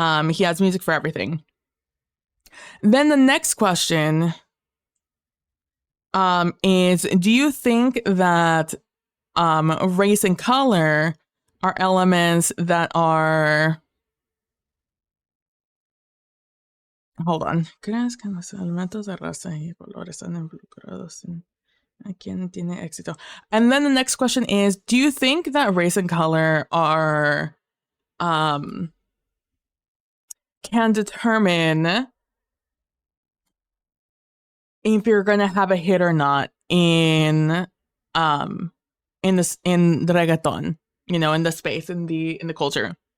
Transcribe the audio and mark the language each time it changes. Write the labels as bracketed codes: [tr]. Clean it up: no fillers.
[en] He has music for everything. Then the next question is, do you think that race and color are elements that are... Hold on. [es] ¿Crees que los elementos de raza y color están involucrados en a quien tiene éxito? [en] And then the next question is, do you think that race and color are can determine if you're gonna have a hit or not in the reggaeton, you know, in the space, in the culture?